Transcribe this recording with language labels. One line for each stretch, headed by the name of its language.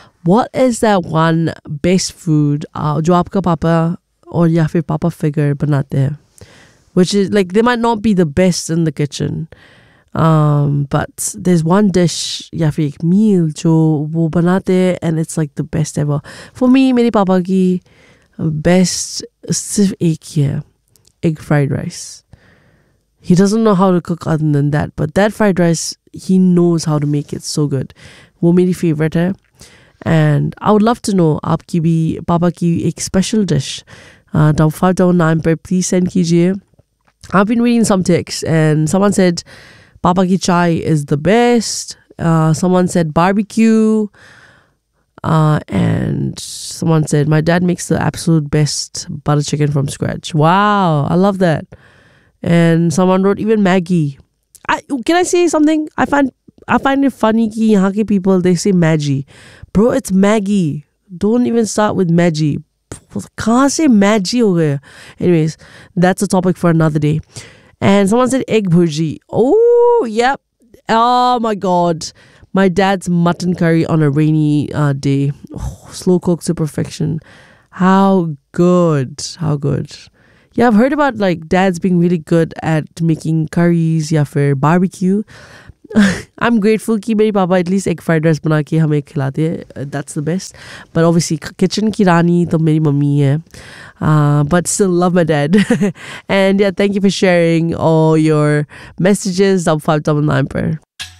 English: What is that one best food
Hindi: जो आपका पापा
English: or
Hindi: या फिर पापा figure बनाते है?
English: Which is like, they might not be the best in the kitchen, but there's one dish,
Hindi: ya fir ek meal jo wo banate hai,
English: and it's like the best ever. For me,
Hindi: मेरे पापा की best सिर्फ एक ही है,
English: egg fried rice. He doesn't know how to cook other than that, but that fried rice, he knows how to make it so good.
Hindi: वो मेरी favorite है।
English: And I would love to know
Hindi: आपकी भी पापा की एक
English: special dish.
Hindi: 559 पे
English: please send
Hindi: कीजिये।
English: I've been reading some texts and someone said
Hindi: papa ki chai
English: is the best. Someone said barbecue. And someone said my dad makes the absolute best butter chicken from scratch. Wow, I love that. And someone wrote even Maggie. Can I say something? I find it funny
Hindi: ki yahan ke
English: people, they say Maggie. Bro, it's Maggie. Don't even start with Maggie. Can't say Maggie
Hindi: हो गया।
English: Anyways, that's a topic for another day. And someone said egg bhurji. Oh, yep. Oh my God. My dad's mutton curry on a rainy day. Oh, slow cooked to perfection. How good. How good. Yeah, I've heard about like dads being really good at making curries, yeah, for barbecue. I'm grateful
Hindi: की मेरी पापा
English: at least egg fried rice
Hindi: बना के हमें खिलाते है।
English: That's the best. But obviously, kitchen
Hindi: की रानी तो मेरी मम्मी है।
English: But still love my dad. And yeah, thank you for sharing all your messages. 559 prayer.